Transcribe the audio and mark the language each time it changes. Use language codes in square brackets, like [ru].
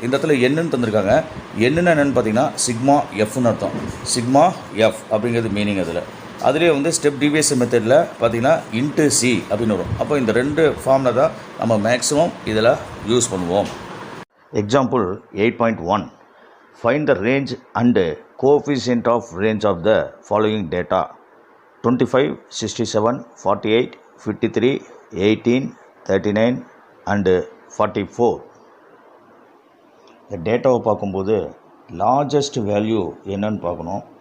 [ta] இந்த இடத்துல என்னன்னு தந்திருக்காங்க. என்னென்னு பார்த்தீங்கன்னா சிக்மா எஃப்னு அர்த்தம். சிக்மா எஃப் அப்படிங்கிறது மீனிங். அதிலே வந்து ஸ்டெப் டிவியேஷன் மெத்தடில் பார்த்திங்கன்னா இன்ட்டு சி அப்படின்னு வரும். அப்போ இந்த ரெண்டு ஃபார்முலா தான் நம்ம மேக்ஸிமம் இதில் யூஸ் பண்ணுவோம். Example 8.1. [en] Find the range and coefficient of range of the following data: 25, 67, 48, 53, 18, 39 and 44. [ta] இந்த டேட்டாவை பார்க்கும்போது லார்ஜஸ்ட் வேல்யூ என்னன்னு பார்க்கணும்.